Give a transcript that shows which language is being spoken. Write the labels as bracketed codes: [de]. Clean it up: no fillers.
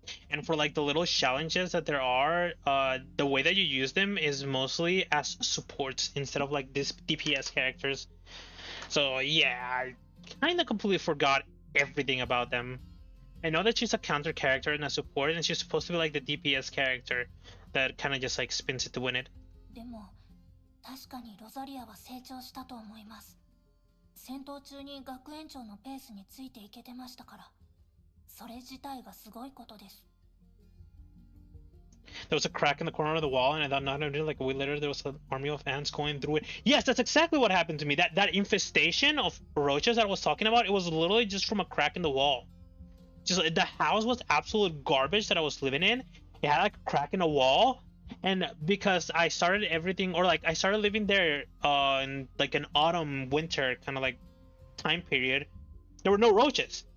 [en] And for like the little challenges that there are, the way that you use them is mostly as supports instead of like these DPS characters. So yeah, I kinda completely forgot everything about them. I know that she's a counter character and a support, and she's supposed to be like the DPS character that kind of just like spins it to win it. [ja] でも確かにロザリアは成長したと思います。戦闘中に学園長のペースについていけてましたから、それ自体がすごいことです。 [en] There was a crack in the corner of the wall, and I thought not only like a week later there was an army of ants going through it. Yes, that's exactly what happened to me. That infestation of roaches that I was talking about, it was literally just from a crack in the wall. Just the house was absolute garbage that I was living in. It had like a crack in the wall, and because I started everything, or like I started living there in like an autumn winter kind of like time period, there were no roaches.